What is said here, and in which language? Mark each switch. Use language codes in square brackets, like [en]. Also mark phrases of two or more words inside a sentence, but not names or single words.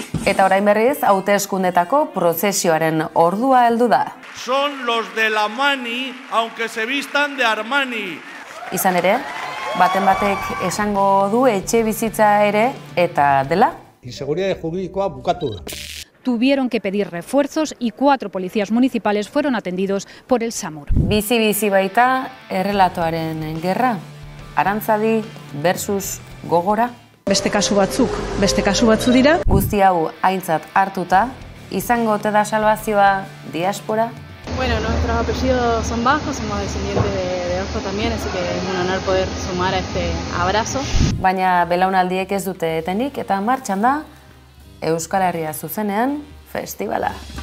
[eu] Eta orain berriz, hauteskundetako prozesioaren ordua heldu da. [es] Son los de la Mani, aunque se vistan de Armani. [eu] Izan ere, baten batek esango du etxe bizitza ere eta dela. Inseguridade juridikoa bukatu da. [es] Tuvieron que pedir refuerzos y 4 policías municipales fueron atendidos por el SAMUR. [eu] Bizi baita errelatoaren gerra. Arantzadi versus Gogora. Beste kasu batzu dira. Guzti hau aintzat hartuta, izango ote da salvazioa diaspora? [es] Bueno, nuestros apellidos son bajos, somos descendientes de Ojo también, así que es un honor poder sumar a este abrazo. [eu] Baina belaunaldiek ez dute etenik eta martxan da Euskal Herria zuzenean festivala.